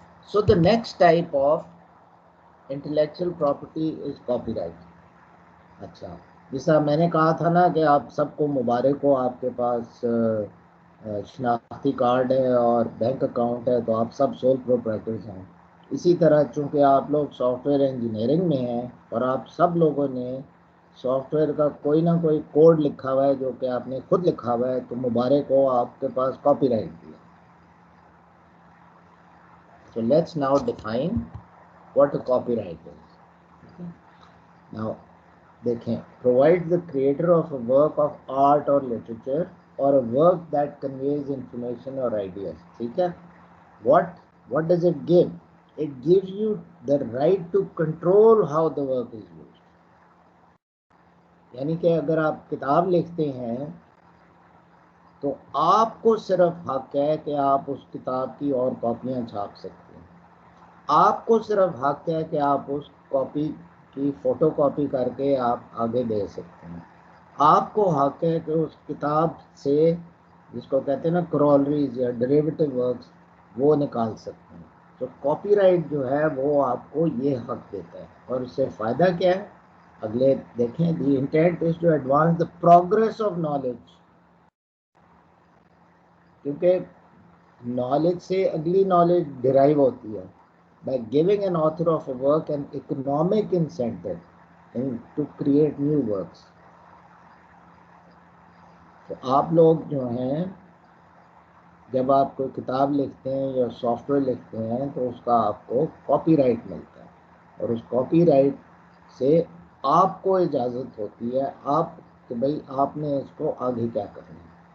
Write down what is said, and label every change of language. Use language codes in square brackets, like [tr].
[en] So the next type of intellectual property is copyright. [ur] اچھا، جیسا میں نے کہا تھا نا کہ آپ سب کو مبارک ہو، آپ کے پاس شناختی کارڈ ہے اور بینک اکاؤنٹ ہے تو آپ سب سول پروپرائٹرز ہیں. اسی طرح چونکہ آپ لوگ سافٹ ویئر انجینئرنگ میں ہیں اور آپ سب لوگوں نے سافٹ ویئر کا کوئی نہ کوئی کوڈ لکھا ہوا ہے جو کہ آپ نے خود لکھا ہوا ہے، تو مبارک ہو، آپ کے پاس کاپی رائٹ بھی ہے. [en] So let's now define what a copyright is. Okay. Now دیکھیں provide the creator of a work of art or literature or a work that conveys information or ideas. ٹھیک ہے. What does it give? It gives you the right to control how the work is used. [ur] یعنی کہ اگر آپ کتاب لکھتے ہیں تو آپ کو صرف حق ہے کہ آپ اس کتاب کی اور کاپیاں چھاپ سکتے ہیں. آپ کو صرف حق ہے کہ آپ اس کاپی کی فوٹو کاپی کر کے آپ آگے دے سکتے ہیں. آپ کو حق ہے کہ اس کتاب سے جس کو کہتے ہیں نا کرولریز یا ڈیریویٹو ورکس وہ نکال سکتے ہیں. تو کاپی رائٹ جو ہے وہ آپ کو یہ حق دیتا ہے. اور اس سے فائدہ کیا ہے اگلے دیکھیں. [en] The intent is to advance the progress of knowledge. [ur] کیونکہ نالج سے اگلی نالج ڈرائیو ہوتی ہے. [en] by giving an author of a work an economic incentive to create new works. [ur] تو آپ لوگ جو ہیں جب آپ کوئی کتاب لکھتے ہیں یا سافٹ ویئر لکھتے ہیں تو اس کا آپ کو کاپی رائٹ ملتا ہے. اور اس کاپی رائٹ سے آپ کو اجازت ہوتی ہے آپ کہ بھائی آپ نے اس کو آگے کیا کرنا ہے.